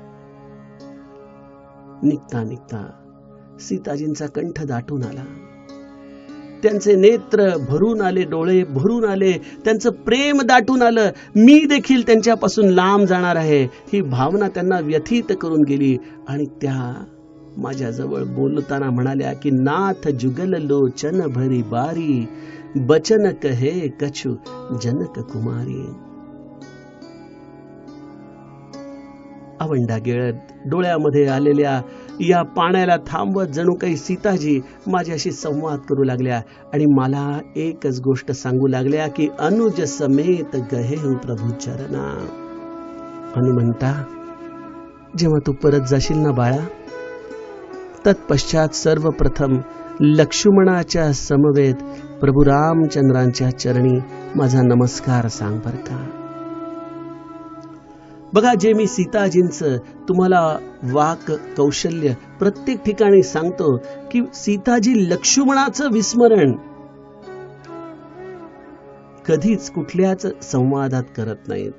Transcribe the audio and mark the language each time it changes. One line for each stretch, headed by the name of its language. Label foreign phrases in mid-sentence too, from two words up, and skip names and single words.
Marathi: निघता निघता सीताजींचा कंठ दाटून आला. त्यांचे नेत्र भरून आले, डोळे भरून आले, त्यांचं प्रेम दाटून आलं. मी देखील त्यांच्यापासून लांब जाणार आहे ही भावना त्यांना व्यथित करून गेली. आणि त्या माझ्याजवळ बोलताना म्हणाल्या की
Hindi: नाथ जुगल लोचन भरी बारी, बचन कहे कछु जनक कुमारी.
Marathi: आवंडा गिळत डोळ्यामध्ये आलेल्या या पाण्याला थांबवत जणू काही सीताजी माझ्याशी संवाद करू लागल्या आणि मला एकच गोष्ट सांगू लागल्या की
Hindi: अनुज समेत गहे प्रभू चरणा.
Marathi: हनुमंता, जेव्हा तू परत जाशील ना बाळा, तत्पश्चात सर्वप्रथम लक्ष्मणाच्या समवेत प्रभू रामचंद्रांच्या चरणी माझा नमस्कार सांग बर का. बघा, जे मी सीताजींचं तुम्हाला वाक कौशल्य प्रत्येक ठिकाणी सांगतो की सीताजी लक्ष्मणाचं विस्मरण कधीच कुठल्याच संवादात करत नाहीत.